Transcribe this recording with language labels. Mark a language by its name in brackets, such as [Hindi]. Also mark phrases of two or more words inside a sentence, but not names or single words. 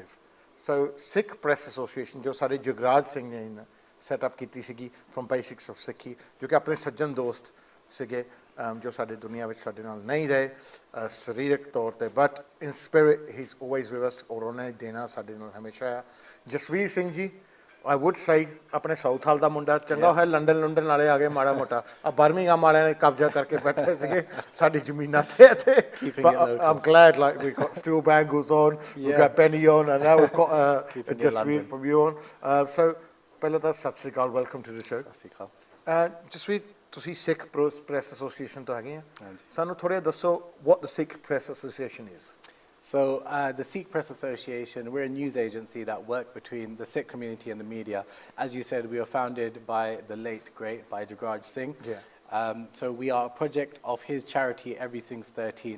[Punjabi] ਸੋ ਸਿੱਖ ਪ੍ਰੈਸ ਐਸੋਸੀਏਸ਼ਨ ਜੋ ਸਾਡੇ ਜਗਰਾਜ ਸਿੰਘ ਨੇ ਸੈਟਅਪ ਕੀਤੀ ਸੀਗੀ ਫਰੋਮ ਬੇਸਿਕਸ ਆਫ ਸਿੱਖੀ, ਜੋ ਕਿ ਆਪਣੇ ਸੱਜਣ ਦੋਸਤ ਸੀਗੇ ਜੋ ਸਾਡੇ ਦੁਨੀਆ ਵਿੱਚ ਸਾਡੇ ਨਾਲ ਨਹੀਂ ਰਹੇ ਸਰੀਰਕ ਤੌਰ 'ਤੇ, [English] but in spirit he is always with us, [Punjabi] ਔਰ ਉਹਨੇ ਦੇਣਾ ਸਾਡੇ ਨਾਲ ਹਮੇਸ਼ਾ ਆ। ਜਸਵੀਰ ਸਿੰਘ ਜੀ [English] I would say [Punjabi] ਆਪਣੇ ਸਾਊਥ ਹਾਲ ਦਾ ਮੁੰਡਾ, ਚੰਗਾ ਹੋਇਆ ਲੰਡਨ ਵਾਲੇ ਆ ਗਏ ਮਾੜਾ ਮੋਟਾ। ਆ ਬਰਮਿੰਘਮ ਵਾਲਿਆਂ ਨੇ ਕਬਜ਼ਾ ਕਰਕੇ ਬੈਠੇ ਸੀਗੇ ਸਾਡੀ ਜ਼ਮੀਨਾਂ ਤੇ ਇੱਥੇ। [English] I'm glad like we got Stu Bangles on, we got Benny on, and now we've got Jasveer from you on. [Punjabi] So ਪਹਿਲਾਂ ਤਾਂ ਸਤਿ ਸ਼੍ਰੀ ਅਕਾਲ, [English] welcome to the show. [Punjabi] ਸਤਿ ਸ਼੍ਰੀ ਅਕਾਲ। ਜਸਵੀਰ, ਤੁਸੀਂ ਸਿੱਖ ਪ੍ਰੈਸ ਐਸੋਸੀਏਸ਼ਨ ਤੋਂ ਹੈਗੇ ਆ, ਸਾਨੂੰ ਥੋੜ੍ਹਾ ਦੱਸੋ [English] what the Sikh Press Association is. So the Sikh Press Association, we're a news agency that work between the Sikh community and the media. As you said, we were founded by the late, great, by Jagraj Singh. Yeah. So we are a project of his charity, Everything's 13.